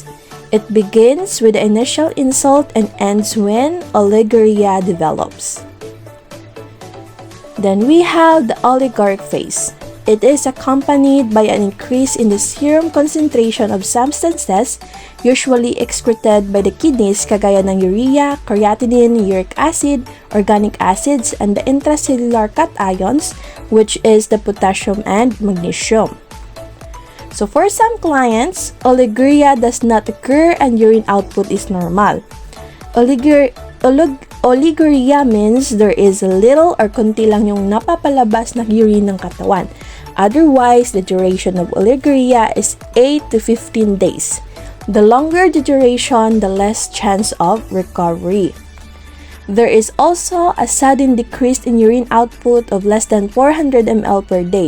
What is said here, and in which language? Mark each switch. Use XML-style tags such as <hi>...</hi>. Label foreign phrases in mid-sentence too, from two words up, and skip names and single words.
<en>It begins with the initial insult and ends when oliguria develops. Then we have the oliguric phase. It is accompanied by an increase in the serum concentration of substances usually excreted by the kidneys</en> <tl>kagaya ng</tl> <en>urea, creatinine, uric acid, organic acids, and the intracellular cations, which is the potassium and magnesium. So for some clients, oliguria does not occur and urine output is normal. Oliguria means there is a little or</en> <tl>konti lang yung napapalabas na urine ng katawan.</tl> <en>Otherwise, the duration of oliguria is 8 to 15 days. The longer the duration, the less chance of recovery. There is also a sudden decrease in urine output of less than 400 ml per day.</en>